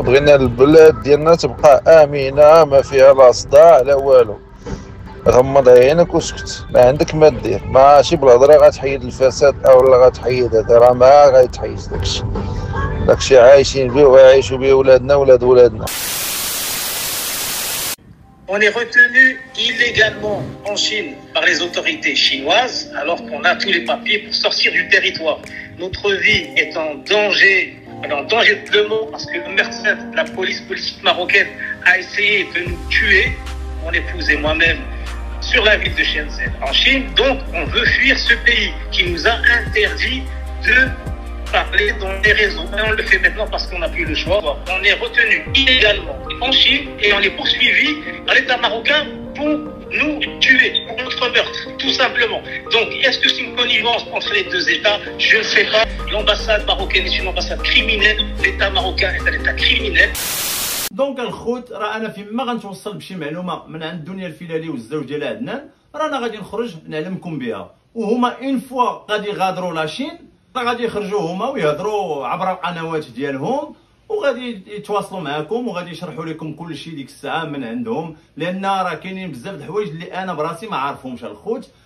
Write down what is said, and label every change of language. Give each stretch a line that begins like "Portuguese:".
Arabic: بغينا البلاد ديالنا تبقى امنه ما فيها لا صداع لا والو. غمض عينك وسكت ما عندك ما دير ماشي بالهضره غتحيد الفساد او لا غتحيد هذا راه ما غيتحيد داكشي عايشين به وغيعيشوا به ولادنا ولاد ولادنا.
French: On est retenu illégalement en Chine par les autorités chinoises alors qu'on a tous les papiers pour sortir du territoire. Notre vie est en danger de mort parce que le mercenaire de la police politique marocaine a essayé de nous tuer, mon épouse et moi-même, sur la ville de Shenzhen en Chine. Donc on veut fuir ce pays qui nous a interdit de parler dans les réseaux. Et on le fait maintenant parce qu'on n'a plus le choix. On est retenu illégalement en Chine et on est poursuivi par l'État marocain pour nous tuer, pour notre meurtre, tout simplement. Donc est-ce que c'est une connivence entre les deux États? Je ne sais pas. L'ambassade marocaine est une ambassade criminelle. L'État marocain est un État criminel.
Arabic: دونك الخوت راه انا فيما غنتوصل بشي معلومه من عند دنيا الفيلالي والزوج ديالها عدنان راه انا غادي نخرج نعلمكم بها. وهما اون فوا غادي يغادروا لاشين راه غادي يخرجوا هما ويهضروا عبر القنوات ديالهم وغادي يتواصلوا معكم وغادي يشرحوا لكم كل شيء ديك الساعه من عندهم، لان راه كاينين بزاف د الحوايج اللي انا براسي ما عارفهمش الخوت.